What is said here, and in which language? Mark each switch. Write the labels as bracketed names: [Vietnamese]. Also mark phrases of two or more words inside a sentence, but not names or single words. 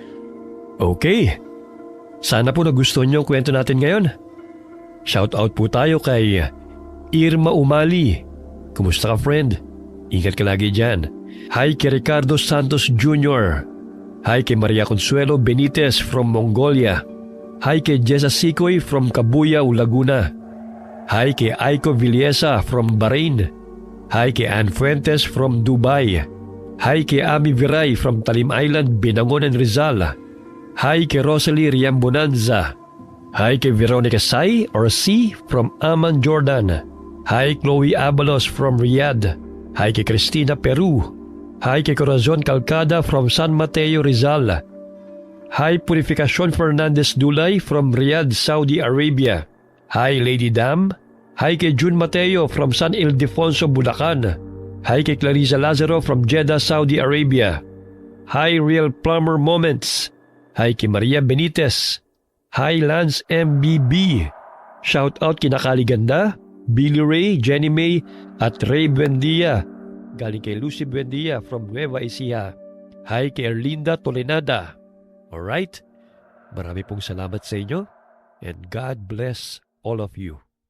[Filipino] Okay, sana po nagustuhan niyo ang kwento natin ngayon. [English] Shout out [Filipino] po tayo kay Irma Umali. Kumusta ka, friend? Ingat ka lagi dyan. Hi kay Ricardo Santos Jr. Hi kay Maria Consuelo Benitez from Mongolia. Hi kay Jessa Sikoy from Cabuyao, Laguna. Hi kay Aiko Villesa from Bahrain. Hi kay Ann Fuentes from Dubai. Hi kay Ami Viray from Talim Island, Binangonan, Rizal. Hi kay Rosalie Riambonanza. Hi kay Veronica Sai or C from Amman, Jordan. [English] Hi Chloe Abalos from Riyadh. [Filipino] Hi kay Cristina Peru. Hi kay Corazon Calcada from San Mateo, Rizal. [English] Hi Purificacion Fernandez Dulay from Riyadh, Saudi Arabia. Hi Lady Dam. [Filipino] Hi kay June Mateo from San Ildefonso, Bulacan. Hi kay Clarissa Lazaro from Jeddah, Saudi Arabia. [English] Hi Real Plumber Moments. [Filipino] Hi kay Maria Benitez. Hi Lance MBB. [English] Shout out [Filipino] kina Kali Ganda, Billy Ray, Jenny May at Ray Buendia. Galing kay Lucy Buendia from Nueva Ecija. Hi kay Erlinda Tolenada. Alright? Marami pong salamat sa inyo [English] and God bless all of you.